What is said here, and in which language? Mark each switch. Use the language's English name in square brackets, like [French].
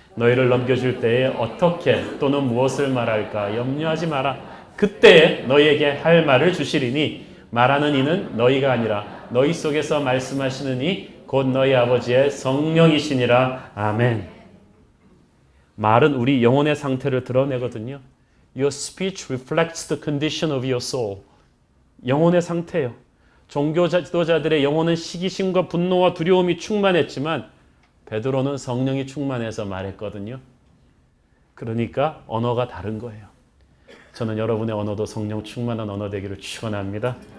[Korean] 너희를 넘겨줄 때에 어떻게 또는 무엇을 말할까 염려하지 마라. 그때에 너희에게 할 말을 주시리니 말하는 이는 너희가 아니라 너희 속에서 말씀하시는 이 곧 너희 아버지의 성령이시니라. 아멘. 말은 우리 영혼의 상태를 드러내거든요. [English] Your speech reflects the condition of your soul. [Korean] 영혼의 상태예요. 종교 지도자들의 영혼은 시기심과 분노와 두려움이 충만했지만 베드로는 성령이 충만해서 말했거든요. 그러니까 언어가 다른 거예요. 저는 여러분의 언어도 성령 충만한 언어 되기를 축원합니다.